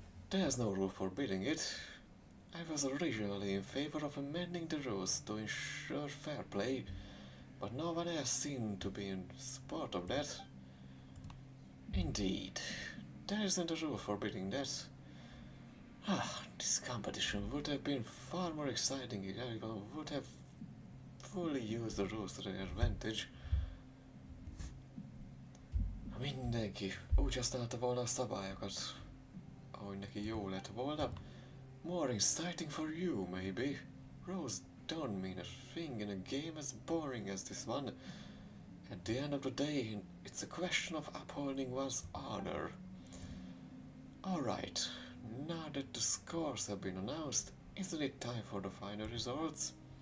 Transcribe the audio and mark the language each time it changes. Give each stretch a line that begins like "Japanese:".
English: There's no rule forbidding it. I was originally in favor of amending the rules to ensure fair play, but no one else seemed to be in support of that. Indeed, there isn't a rule forbidding that. This competition would have been far more exciting if everyone would have fully used the rules to their advantage.
Hungarian: Ha mindenki úgy használta volna a szabályokat, ahogy neki jó lett volna.
English: More exciting for you, maybe. Rules don't mean a thing in a game as boring as this one. At the end of the day, it's a question of upholding one's honor. Alright, now that the scores have been announced, isn't it time for the final results?